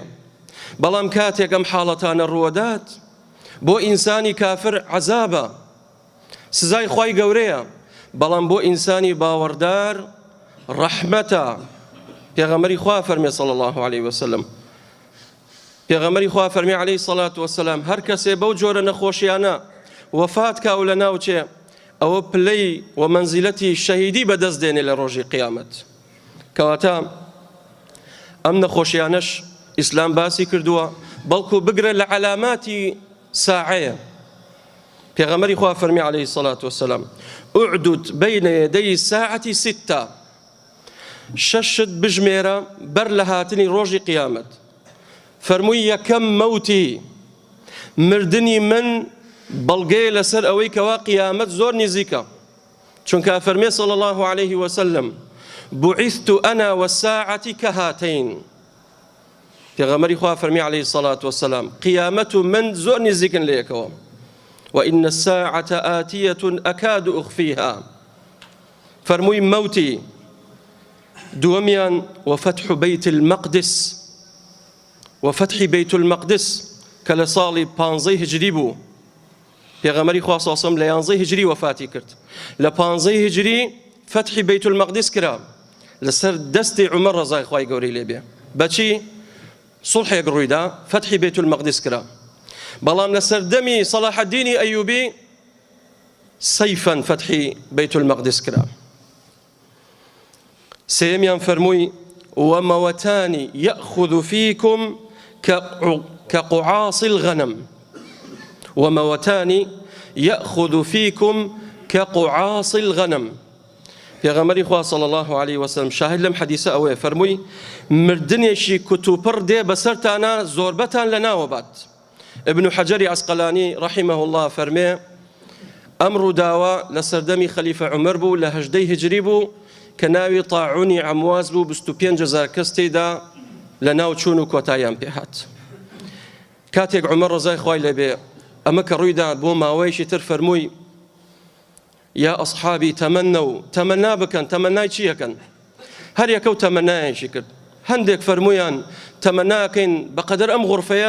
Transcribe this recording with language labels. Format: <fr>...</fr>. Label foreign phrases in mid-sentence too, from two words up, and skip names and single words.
<ckb>بەڵام کاتێک ئەم حاڵەتانە ڕوودات بۆ ئینسانی کافر عەزابە سزای خوای گەورەیە بەڵام بۆ ئینسانی باوەڕدار ڕەحمەتە پێغەمبەری خوا فەرمێ</ckb> <ar>صلی الله عليه وسلم</ar> <ckb>پێغەمبەری خوا فەرمێ</ckb> <ar>عليه الصلاة والسلام</ar> <ckb>هەر کەسێ بەو جۆرە نەخۆشیانە وەفات کاو لە ناوچێ ئەوە پلەی و مەنزیلەتی شەهیدی بەدەست دێنێ لە ڕۆژی قیامەت کەواتە ئەم نەخۆشیانەش ئیسلام باسی کردووە بەڵکو بگرە لە علاماتی ساعەیە پێغەمبەری خوا فەرمی</ckb> <ar>عليه الصلاة والسلام اعدد بين يدي الساعة</ar> <ckb>6 ششت بژمێرە بەر لە هاتنی ڕۆژی قیامەت فەرمووی یەکەم مەوتی مردنی من بەڵگەیە لەسەر ئەوەی کەوا قیامەت زۆر نزیکە چونکە فەرمێ</ckb> <ar>صلی الله عليه وسلم بعثت أنا والساعة كهاتين</ar> <ckb>پێغەمبەری خوا فەرمی</ckb> <ar>عليه الصلاة والسلام</ar> <ckb>قیامەت و من زۆر نزیکن لە یەکەوە</ckb> <ar>وإن الساعة آتية أكاد أخفيها</ar> <ckb>فەرمووی مەوتی دووەمیان</ckb> <ar>وفتح بيت المقدس وفتح بيت المقدس</ar> <ckb>کە لە ساڵی 15 هجری بوو پێغەمبەری خوا</ckb> <ar>صلی الله عليه وسلم</ar> <ckb>لە 11 هجری وفاتی کرد لە 15 هجری</ckb> <ar>فتح بيت المقدس</ar> <ckb>کرا لەسەر دەستی عومەر ڕەزای خوای گەورەی لێبێ بەچی صلحێک ڕوویدا</ckb> <ar>فتح بيت المقدس</ar> <ckb>کرا بەڵام لەسەر دەمی صلاح الدین ئەیوبی سەیفەن فتحی بيت المقدس کرا سێمیان فەرمووی ومەوەتان</ckb> <ar>يأخذ فيكم كقعاص الغنم وموتان يأخذ فيكم كقعاص الغنم</ar> <ckb>پێغەمبەری خوا</ckb> <ar>صلی الله عليه وسلم</ar> <ckb>شاهد لەم حەدیسە ئەوەیە فەرمووی مردنێکی کتوپڕ دێ بەسەرتانە زۆربەتان لە ناوە بات ابن حەجەری عەسقەلانی</ckb> <ar>رحمه الله</ar> <ckb>فەرمێ ئەم ڕووداوە لە سەردەمی خەلیفە عومەر بوو لە 18 هجری بوو کە ناوی طاعونی عەمواس بوو 25,000 کەس تێیدا لە ناو چوون و کۆتاییان پێهات کاتێک عومەر ڕەزای خوای لێبێ ئەمە کە ڕوویدا بۆ ماوەیەکی تر فەرمووی یا ئەصحابی تەمەنا بکەن تەمەنای چی یەکەن هەر یەکە و تەمەنایەکی کرد هەندێک فەرموویان تەمەناکەین بەقەدەر ئەم غورفەیە</ckb>